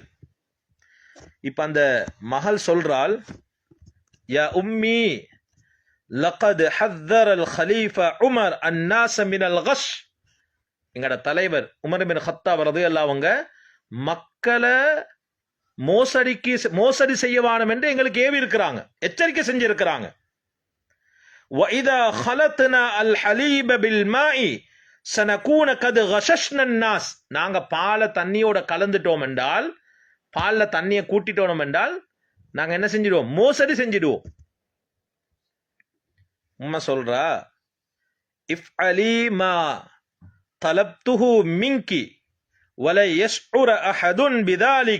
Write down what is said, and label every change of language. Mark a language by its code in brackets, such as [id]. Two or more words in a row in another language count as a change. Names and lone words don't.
[ta] இப்ப அந்த மகள் சொல்றாள், [ar] يا أمي لقد حذر الخليفة عمر الناس من الغش. [ta] எங்கட தலைவர் உமர் பின் கத்தாப் ரலியல்லாஹு அவங்க மக்களை மோசடி செய்யவானம் என்று எங்களுக்கு ஏவி இருக்கிறாங்க, எச்சரிக்கை செஞ்சிருக்கிறாங்க. [ar] وَإِذَا خَلَطْنَا الْحَلِيبَ بِالْمَاءِ سَنَكُونَ قَدْ غَشَشْنَا النَّاسَ. [ta] நாங்க பாலை தண்ணியோட கலந்துட்டோம் என்றால், பால்ல தண்ணியை கூட்டிட்டோம் என்றால் நாங்க என்ன செஞ்சிடுவோம்? மோசடி செஞ்சிடுவோம். உம்மா சொல்றா, [ar] افعلي ما طلبته منك ولا يشعر أحد بذلك.